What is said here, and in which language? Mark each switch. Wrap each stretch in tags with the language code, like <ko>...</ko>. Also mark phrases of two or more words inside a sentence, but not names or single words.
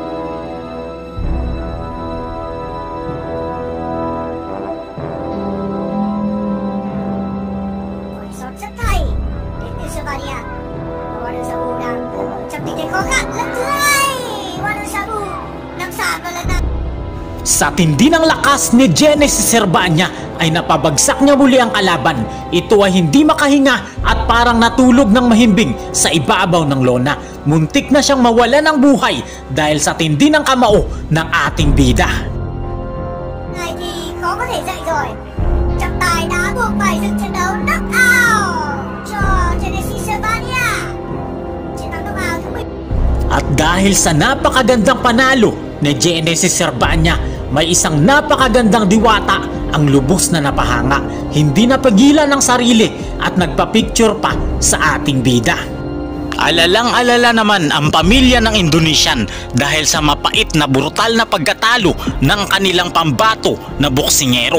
<vi>Một shot rất hay đến từ Savania. Wonder Sabu đang ở trong tình thế khó khăn. Lần thứ hai Wonder Sabu nằm sàn và lần này</vi> <tl>Sa tindi ng lakas ni Genesis Serbanya ay napabagsak niya muli ang kalaban. Ito ay hindi makahinga at parang natulog ng mahimbing sa ibabaw ng lona. Muntik na siyang mawala ng buhay dahil sa tindi ng kamao ng ating bida.</tl> <vi>này thì khó có thể dậy rồi. Trọng tài đã buộc phải dừng trận đấu knockout cho Genesis Savania. Chiến thắng knockout thứ 10.</vi> <tl>At dahil sa napakagandang panalo ni Genesis Serbanya, may isang napakagandang diwata ang lubos na napahanga. Hindi napagilan ng sarili at nagpa-picture pa sa ating bida. Alalang-alala naman ang pamilya ng Indonesian dahil sa mapait na brutal na pagkatalo ng kanilang pambato na boksingero.</tl>